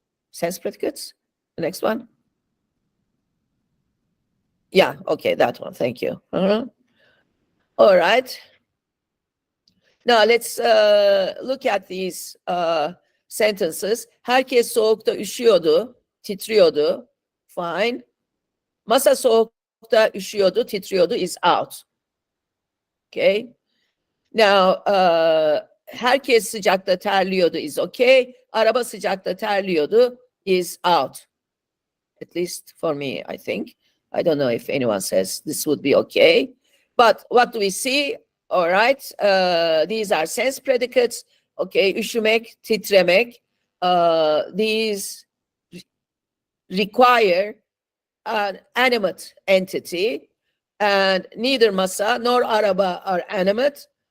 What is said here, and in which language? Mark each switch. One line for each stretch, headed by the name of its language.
English: Sense predicates, the next one. Yeah, okay, that one, thank you. All right. Now let's look at these sentences.
Turkish: Herkes soğukta üşüyordu, titriyordu.
English: Fine.
Turkish: Masa soğukta üşüyordu, titriyordu
English: is out. Okay. Now,
Turkish: herkes sıcakta terliyordu
English: is okay.
Turkish: Araba sıcakta terliyordu
English: is out. At least for me, I think. I don't know if anyone says this would be okay. But what do we see? All right. These are sense predicates. Okay.
Turkish: Üşümek, titremek.
English: These require an animate entity, and neither masa nor araba are animate.